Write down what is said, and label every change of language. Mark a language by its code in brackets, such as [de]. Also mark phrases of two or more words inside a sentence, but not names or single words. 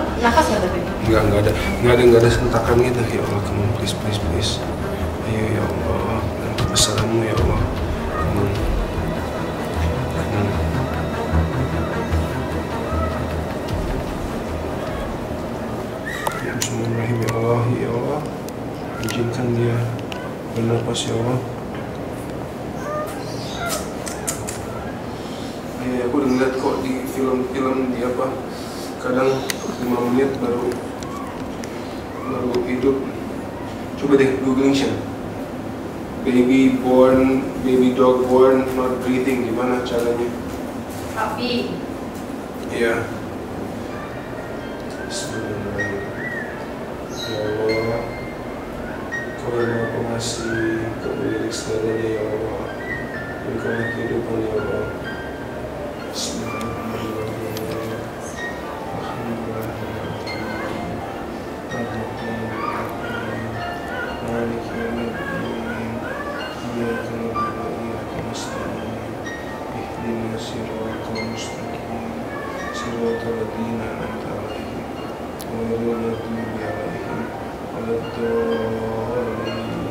[id] awal nafas nggak tapi? Nggak ada sentakan gitu. Ya Allah, [en] come on, please. [id] Ayo ya Allah, nanti pesananmu ya Allah. [en] Come on. [id] Bismillahirrahmanirrahim ya Allah, izinkan dia bernapas ya Allah. Ya, aku udah ngeliat kok di film-film di apa, kadang 5 menit baru hidup. Coba deh [en] googling Shan. Baby dog born not breathing, [id] gimana caranya? Tapi Iya. Bismillahirrahmanirrahim. Ya Allah, Kau yang Maha Pengasih, Kau beri segalanya ya Allah. Berikanlah kehidupan ya Allah. [ar] Bismillahirrahmanirrahim. مالك يوم الدين. إياك نعبد وإياك نستعين. اهدنا الصراط المستقيم. صراط الذين أنعمت عليهم غير المغضوب عليهم ولا الضالين.